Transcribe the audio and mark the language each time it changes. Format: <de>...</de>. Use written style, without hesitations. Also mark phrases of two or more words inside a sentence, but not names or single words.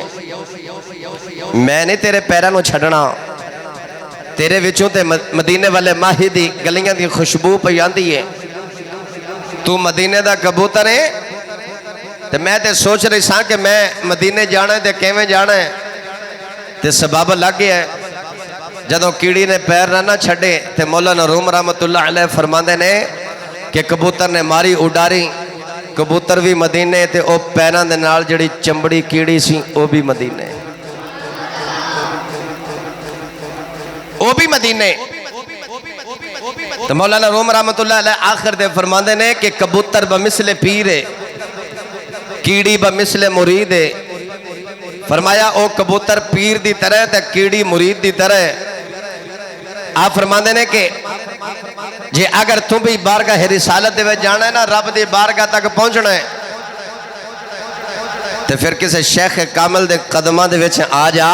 <pa>ਮੈਂ ਨਹੀਂ ਤੇਰੇ ਪੈਰਾਂ ਨੂੰ ਛੱਡਣਾ, ਤੇਰੇ ਵਿੱਚੋਂ ਤੇ ਮਦੀਨੇ ਵਾਲੇ ਮਾਹੀ ਦੀ ਗਲੀਆਂ ਦੀ ਖ਼ੁਸ਼ਬੂ ਪਈ ਆਂਦੀ ਹੈ। ਤੂੰ ਮਦੀਨੇ ਦਾ ਕਬੂਤਰ ਹੈ ਤੇ ਮੈਂ ਤੇ ਸੋਚ ਰਹੀ ਸਾਂ ਕਿ ਮੈਂ ਮਦੀਨੇ ਜਾਣਾ ਹੈ ਤੇ ਕਿਵੇਂ ਜਾਣਾ ਹੈ। ਤੇ ਸਬੱਬ ਲੱਗ ਗਿਆ। ਜਦੋਂ ਕੀੜੀ ਨੇ ਪੈਰ ਨਾ ਛੱਡੇ ਤੇ ਮੌਲਾਨਾ ਰੂਮ ਰਹਿਮਤੁੱਲਾਹ ਅਲੈਹ ਫ਼ਰਮਾਂਦੇ ਨੇ ਕਿ ਕਬੂਤਰ ਨੇ ਮਾਰੀ ਉਡਾਰੀ, ਕਬੂਤਰ ਭੀ ਮਦੀਨੇ ਤੇ ਓ ਪੈਰਾਂ ਦੇ ਨਾਲ ਜਿਹੜੀ ਚੰਬੜੀ ਕੀੜੀ ਸੀ ਓ ਭੀ ਮਦੀਨੇ, ਓ ਭੀ ਮਦੀਨੇ। ਤੋ ਮੌਲਾਨਾ ਰੂਮ ਰਹਿਮਤੁੱਲਾਹ ਅਲੈਹ ਆਖ਼ਿਰ ਤੇ ਫ਼ਰਮਾਂਦੇ ਨੇ ਕਿ ਕਬੂਤਰ ਬਮਿਸਲੇ ਪੀਰ ਹੈ, ਕੀੜੀ ਬਮਿਸਲੇ ਮੁਰੀਦ ਹੈ। ਫ਼ਰਮਾਇਆ ਓ ਕਬੂਤਰ ਪੀਰ ਦੀ ਤਰ੍ਹਾਂ ਤੇ ਕੀੜੀ ਮੁਰੀਦ ਦੀ ਤਰ੍ਹਾਂ। ਆਪ ਫ਼ਰਮਾਂਦੇ ਨੇ ਕਿ ਜੇ ਅਗਰ ਤੂੰ ਭੀ ਬਾਰਗਾਹ ਰਿਸਾਲਤ ਦੇ ਵਿੱਚ ਜਾਣਾ ਹੈ ਨਾ, ਰੱਬ ਦੀ ਬਾਰਗਾਹ ਤੱਕ ਪਹੁੰਚਣਾ ਹੈ, ਤੋ ਫਿਰ ਕਿਸੀ ਸ਼ੇਖ਼ ਕਾਮਿਲ ਦੇ ਕਦਮਾਂ ਦੇ ਵਿੱਚ ਆ ਜਾ।</pa>